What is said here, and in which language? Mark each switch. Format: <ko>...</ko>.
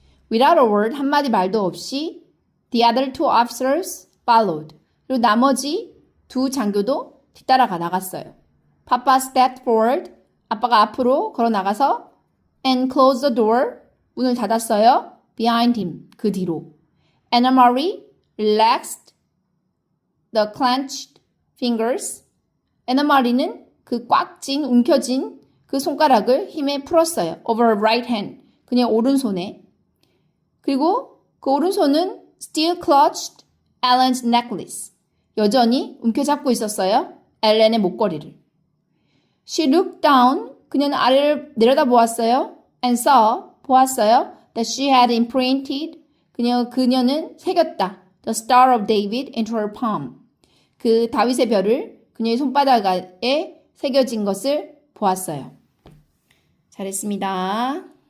<en>Without a word,</en> <ko>한마디 말도 없이</ko> <en>the other two officers followed.</en> <ko>그리고 나머지 두 장교도 뒤따라가 나갔어요.</ko> <en>Papa stepped forward.</en> <ko>아빠가 앞으로 걸어 나가서</ko> <en>and closed the door.</en> <ko>문을 닫았어요.</ko> <en>Behind him.</en> <ko>그 뒤로.</ko> <en>Anna Marie relaxed the clenched fingers.</en> <ko>Anna Marie는 그 움켜진 그 손가락을 힘에 풀었어요.</ko> <en>Over her right hand.</en> <ko>그냥 오른손에. 그리고 그 오른손은</ko> <en>still clutched Ellen's necklace.</en> <ko>여전히 움켜잡고 있었어요. 엘렌의 목걸이를.</ko> <en>She looked down.</en> <ko>그녀는 아래를 내려다보았어요.</ko> <en>And</en> <ko>보았어요.</ko> <en>That she had imprinted.</en> <ko>그녀는 새겼다.</ko> <en>The Star of David into her palm.</en> <ko>그 다윗의 별을 그녀의 손바닥에 새겨진 것을 보았어요. 잘했습니다.</ko>